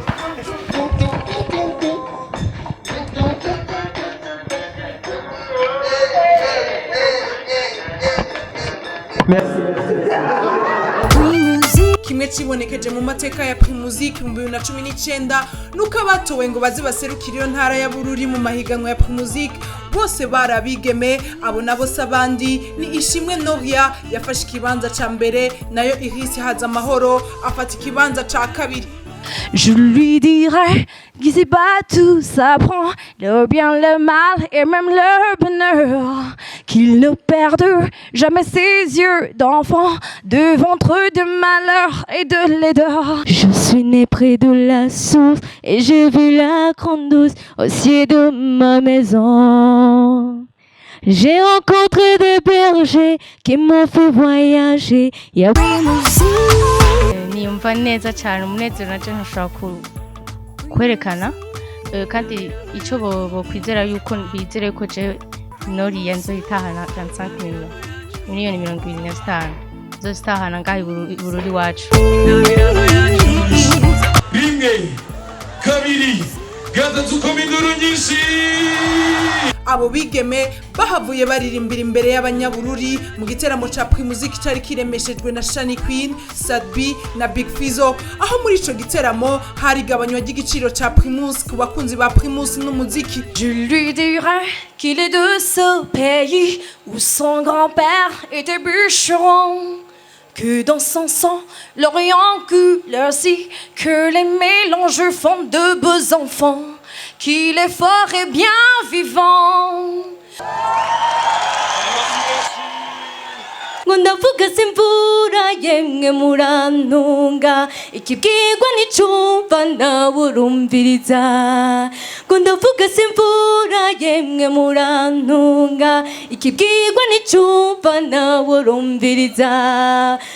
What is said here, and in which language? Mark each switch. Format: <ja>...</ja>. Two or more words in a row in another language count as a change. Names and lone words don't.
<rn>Kimwe cibonekeje mu mateka ya Primusic mu 2019 nuko abatowe ngo bazi baserukira iyo ntara ya Bururi mu mahiganwa ya Primusic bose barabigeme. Abo nabo sabandi ni Ishimwe Noria yafashe ikibanza ca mbere, nayo Iris Hazamahoro afata ikibanza ca kabiri.</rn> <fr>Je lui dirai qu'ici-bas tout s'apprend, le bien, le mal et même le bonheur, qu'il ne perde jamais ses yeux d'enfant devant trop de malheur et de laideur. Je suis né près de la source et j'ai vu la grande douce au ciel de ma maison. J'ai rencontré des bergers qui m'ont fait voyager.</fr> <rn>Niyumva neza cyane, umunezero naje ntushobora kwerekana, kandi icyo bokwizera yuko bizere yuko je Noria nzoyitahana 25 miliyoni 25 nzozitahana ngaho Bururi wacu. Rimwe kabiri gatatu kominduru nyinshi. Abo bigeme bahavuye baririmbira imbere y'abanyabururi mu giteramo ca Primusic cyari kiremeshejwe na Shani Queen, Sadbi na Big Fizzo, aho muri ico giteramo hari gabanywa ry'igiciro ca Primus ku bakunzi ba Primus n'umuziki.</rn> <fr>Je lui dirai qu'il est de ce pays où son grand-père était bûcheron, que dans son sang l'Orient coule si, que les mélanges font de beaux enfants, qu'il est fort et bien vivant.</fr> <rn>Ndavuga simvura yemwe murantunga, ikibwirwa n'icumva nawe urumviriza. Ndavuga simvura yemwe murantunga, ikibwirwa n'icumva nawe urumviriza.</rn>